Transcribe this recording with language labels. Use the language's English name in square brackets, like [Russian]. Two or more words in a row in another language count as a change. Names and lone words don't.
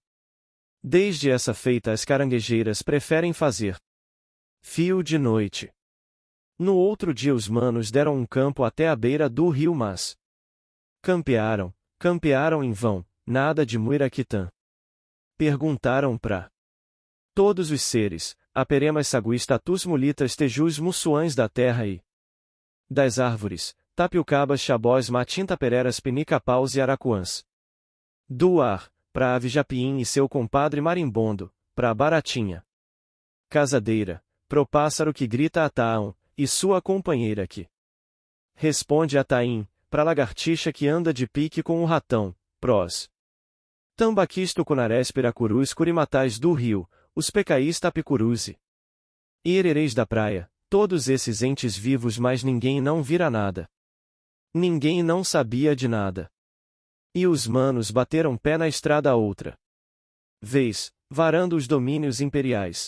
[Portuguese] Desde essa feita as caranguejeiras preferem fazer fio de noite. No outro dia os manos deram um campo até a beira do rio, mas campearam em vão, nada de Muiraquitã. Perguntaram pra todos os seres, aperemas saguis tatus mulitas tejus mussuãs da terra e das árvores, tapiucabas chabós matintapereras pinicapaus e aracuãs. Do ar, pra ave Japim e seu compadre marimbondo, pra baratinha casadeira, pro pássaro que grita Ataão, e sua companheira que responde Ataim, pra lagartixa que anda de pique com o ratão, pros tambaquis tucunarés piracurus curimatais do rio, os pecaís tapicuruzi. E erereis da praia, todos esses entes vivos, mas ninguém não vira nada. Ninguém não sabia de nada. E os manos bateram pé na estrada outra vez, varando os domínios imperiais.